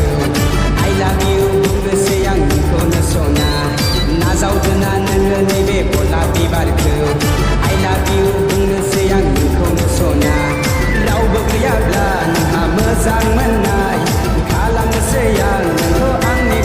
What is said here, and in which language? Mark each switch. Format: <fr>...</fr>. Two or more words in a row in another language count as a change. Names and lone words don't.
<en>I love you</en> <brx>बुंनोसै आं नोंखौनो सना नाजावदोना नोङो नैबे गलाब बिबारखौ</brx> <en>I love you</en> <brx>बुंनोसै आं नोंखौनो सना रावबो गैयाब्ला नोंहा मोजां मोननाय खालामनोसै आं नोंखौ आंनि</brx>